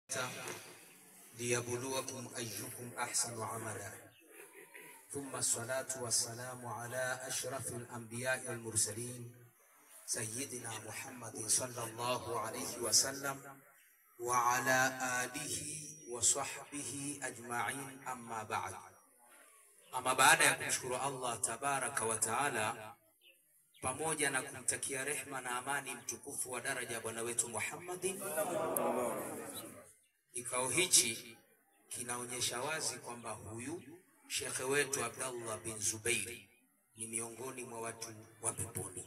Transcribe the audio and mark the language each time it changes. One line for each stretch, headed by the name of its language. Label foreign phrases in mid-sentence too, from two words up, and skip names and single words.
Arabic: التوراة ليبلوكم أيكم أحسن عملا ثم الصلاة والسلام على أشرف الأنبياء والمرسلين سيدنا محمد صلى الله عليه وسلم وعلى آله وصحبه أجمعين أما بعد.
Swahili: Ama baada ya kumshukuru Allah
Arabic: تبارك وتعالى
Swahili: pamoja na kumtakia rehma na amani mtukufu wa daraja bwana wetu Muhammadin, kikao hichi kinaonyesha wazi kwamba huyu shekhe wetu Abdallah bin Zubairi ni miongoni mwa watu wa peponi.